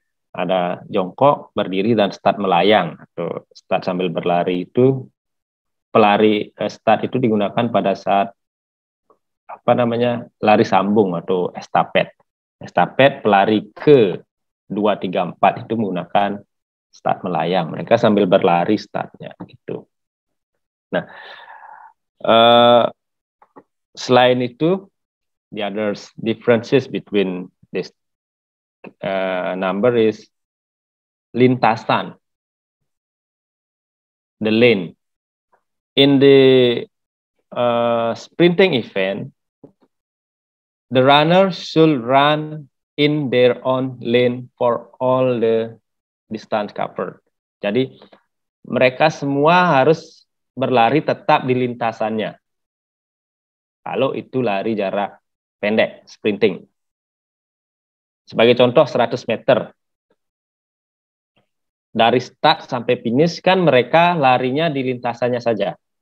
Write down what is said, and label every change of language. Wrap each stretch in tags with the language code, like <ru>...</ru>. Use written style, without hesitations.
<id>Ada jongkok, berdiri, dan start melayang atau start sambil berlari. Itu pelari start itu digunakan pada saat lari sambung atau estafet. Estafet pelari ke 2, 3, 4 itu menggunakan start melayang. Mereka sambil berlari startnya gitu. Nah, selain itu,</id> <en>the other differences between this number is lintasan, the lane. In the sprinting event, the runner should run in their own lane for all the distance covered.</en> <id>Jadi mereka semua harus berlari tetap di lintasannya. Kalau itu lari jarak pendek, sprinting. Sebagai contoh 100 meter. Dari start sampai finish kan mereka larinya di lintasannya saja.</id>